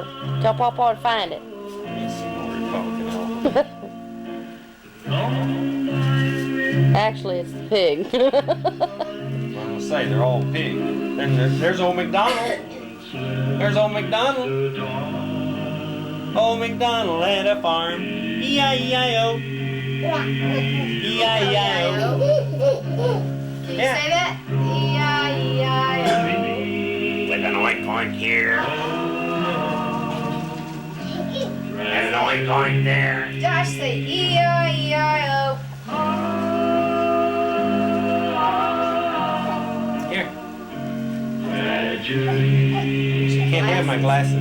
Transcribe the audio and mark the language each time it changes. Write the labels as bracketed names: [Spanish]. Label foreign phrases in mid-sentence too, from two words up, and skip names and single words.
[English] Tell Papa to find it. Actually, it's the pig. I'm gonna say they're all pig. There's old MacDonald. There's old MacDonald. Old MacDonald had a farm. E-I-E-I-O. E-I-E-I-O. Can you say that? E-I-E-I-O. With an oink oink here. And an oink oink there. Josh, say E-I-E-I-O. Here. Can't have my glasses.